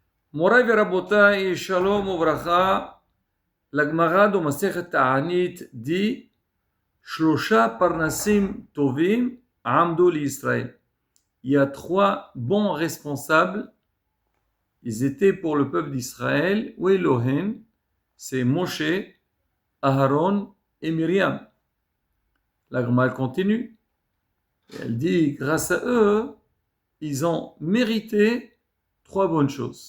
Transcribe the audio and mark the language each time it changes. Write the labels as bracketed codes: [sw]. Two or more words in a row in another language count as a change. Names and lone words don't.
[he] מורי ורבותי, שלום וברכה. [fr] La Gemara dans Masechet Ta'anit dit [he] שלשה פרנסים טובים עמדו לישראל. [fr] Il y a trois bons responsables. Ils étaient pour le peuple d'Israël. [he] ואלו הן, [fr] c'est Moshe, Aharon et Myriam. La Gemara continue. Elle dit grâce à eux, ils ont mérité trois bonnes choses.